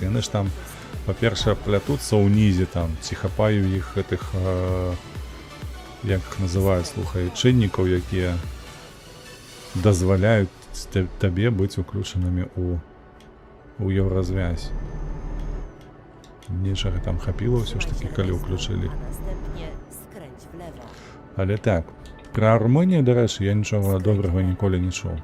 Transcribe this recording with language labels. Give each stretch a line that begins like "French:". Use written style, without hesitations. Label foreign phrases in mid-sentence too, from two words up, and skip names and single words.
Belarusian: Яны ж там, па-першае, плятуцца ўнізе там, ці хапаю іх гэтых, як іх называюць, слухай, чыннікаў, якія дазваляюць табе быць уключанымі у еўразвязь. Нечага там хапіла ўсё ж такі, калі ўключылі.
Polish: A następnie skręć w lewo.
Belarusian: Але так, пра Румынію, дарэчы, я нічога добрага ніколі не чуў.